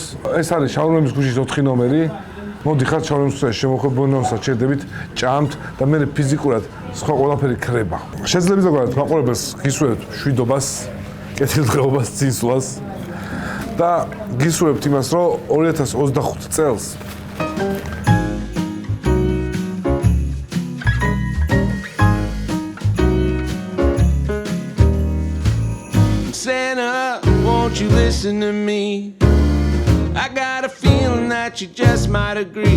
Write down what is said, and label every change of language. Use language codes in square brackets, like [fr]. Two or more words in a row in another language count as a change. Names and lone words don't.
[ka] ეს არის შაურმების ქუჩის 4 ნომერი. მოდიხართ შაურმების ქუჩაში შემოხვე ბონანოსთან ჩერდებით, ჭამთ და მე ფიზიკურად სხვა ყველაფერი ქრება. შეძლებს ზოგადად მაყურებელს გისურვებთ მშვიდობას, კეთილდღეობას, წინსვლას და გისურვებთ იმას, რომ 2025 წელს [en] Santa, won't you listen to me? I got a feeling that you just might agree.